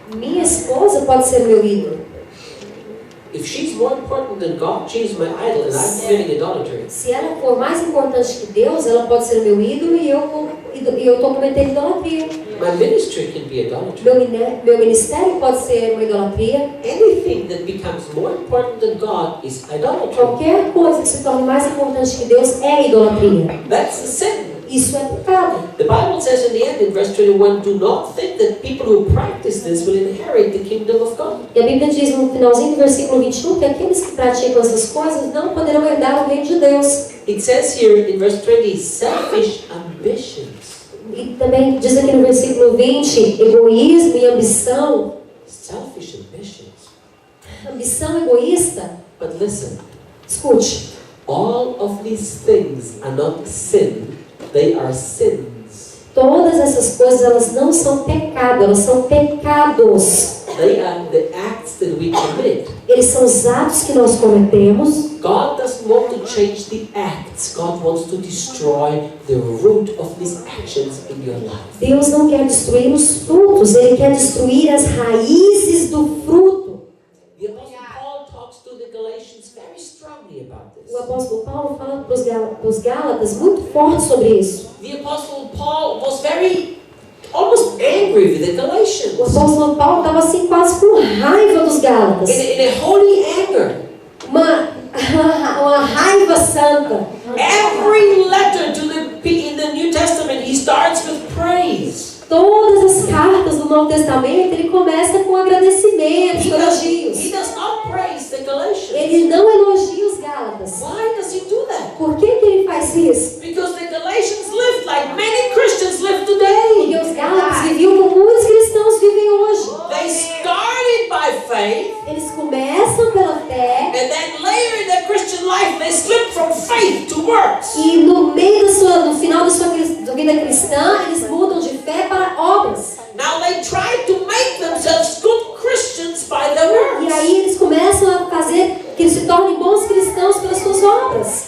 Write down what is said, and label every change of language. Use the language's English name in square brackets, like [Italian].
[Portuguese] Minha esposa pode ser meu ídolo. [English] If she's more important than God, she's my idol and I'm committing idolatry. [Portuguese] Se ela for mais importante que Deus, ela pode ser meu ídolo e eu estou cometendo idolatria. [English] My ministry can be idolatry. [Portuguese] Meu ministério pode ser uma idolatria. [English] Anything that becomes more important than God is idolatry. [Portuguese] Qualquer coisa que se torne mais importante que Deus é idolatria. [English] That's the sin. [Portuguese] Isso é pecado. [English] The Bible says in the end, in verse 21, do not think that people who practice this will inherit the kingdom of God. [Portuguese] E a Bíblia diz no finalzinho do versículo 21 que aqueles que praticam essas coisas não poderão herdar o reino de Deus. [English] It says here in verse 20, selfish ambitions. [Portuguese] E também diz aqui no versículo 20, egoísmo e ambição. [English] Selfish ambitions. [Portuguese] Ambição egoísta. [English] But listen, [Portuguese] Escute, [English] all of these things are not sin, they are sins. [Portuguese] todas essas coisas elas não são pecado, elas são pecados. [English] They are the acts that we commit. [Portuguese] Eles são os atos que nós cometemos. [English] God doesn't want to change the acts. God wants to destroy the root of these actions in your life. [Portuguese] Deus não quer destruir os frutos, Ele quer destruir as raízes do fruto. [English] The Apostle Paul talks to the Galatians very strongly about this. [Portuguese] O apóstolo Paulo fala para os Gálatas muito forte sobre isso. [English] The Apostle Paul was almost angry with the Galatians. [Portuguese] O apóstolo Paulo estava assim quase com raiva dos Gálatas. [English] In a holy anger. [Portuguese] Uma raiva santa. [English] Every letter in the New Testament, he starts with praise. [Portuguese] Todas as cartas do Novo Testamento, ele começa com agradecimentos, elogios. [English] He does not praise the Galatians. [Portuguese] Ele não elogia os Gálatas. [English] Why does he do that? [Portuguese] Por que ele faz isso? [English] Because the Galatians lived like many Christians live today. [Portuguese] Porque os Gálatas viviam como muitos cristãos vivem hoje. [English] They started by faith. [Portuguese] Eles começam pela fé. [English] And then later in their Christian life, they slip from faith to works. [Portuguese] E no final da sua vida cristã, eles mudam de fé para obras. [English] Now they try to make themselves good Christians by their works. [Portuguese] E aí eles começam a fazer que eles se tornem bons cristãos pelas suas obras.